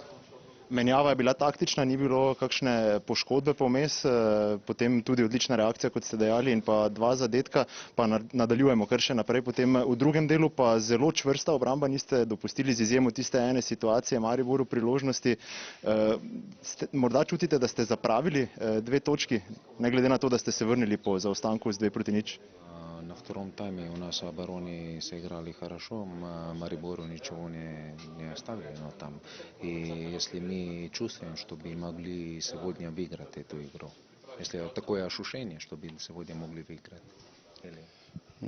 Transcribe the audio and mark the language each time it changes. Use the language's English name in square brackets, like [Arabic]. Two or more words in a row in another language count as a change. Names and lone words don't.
[Slovenian] Menjava je bila taktična, ni bilo kakšne poškodbe vmes, potem tudi odlična reakcija, kot ste dejali, in pa 2 zadetka, pa nadaljujemo kar še naprej. Potem v drugem delu pa zelo čvrsta obramba, niste dopustili z izjemo tiste ene situacije Mariboru priložnosti. Morda čutite, da ste zapravili 2 točki, ne glede na to, da ste se vrnili po zaostanku z 2-0? [Russian] На втором тайме у нас обороны сыграли хорошо, Марибору ничего не оставили, но там. И если мы чувствуем, что бы могли сегодня выиграть эту игру, если такое ощущение, что бы сегодня могли выиграть.